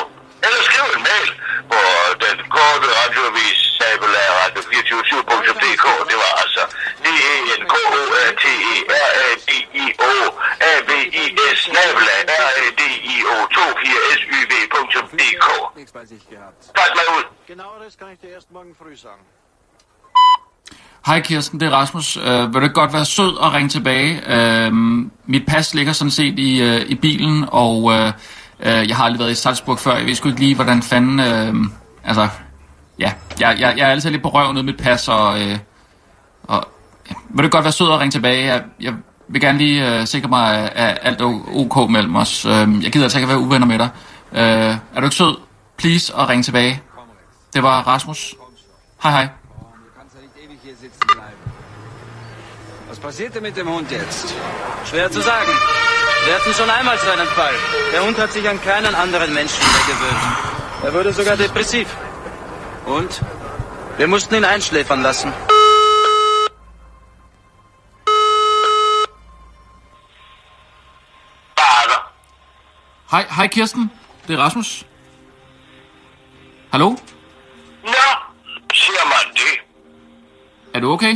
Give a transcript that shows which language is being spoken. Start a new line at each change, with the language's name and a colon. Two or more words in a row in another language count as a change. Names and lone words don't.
Danish: Eller skriv en mail på den korte radioavis @radio247.dk. Det var altså DENKORTERADIOAVIS @radio24syv.dk. Kast mig ud.
German: Genaueres kann ich dir erst morgen früh sagen.
Danish: Hej Kirsten, det er Rasmus. Vil du godt være sød og ringe tilbage? Mit pas ligger sådan set i bilen, og jeg har aldrig været i Salzburg før. Jeg ved sgu ikke lige, hvordan fanden... ja, jeg er altid lidt på røven ud mit pas, og ja. Vil du godt være sød og ringe tilbage? Jeg vil gerne lige sikre mig, at alt er ok mellem os. Jeg gider altså ikke være uvenner med dig. Er du ikke sød? Please, og ring tilbage. Det var Rasmus. Hej hej.
German: Was passierte mit dem Hund jetzt? Schwer zu sagen. Wir hatten schon einmal so einen Fall. Der Hund hat sich an keinen anderen Menschen mehr gewöhnt. Er wurde sogar depressiv. Und? Wir mussten ihn einschläfern lassen.
Danish: Hej Kirsten, det er Rasmus. Hallo? Nå, siger man det. Er du okay?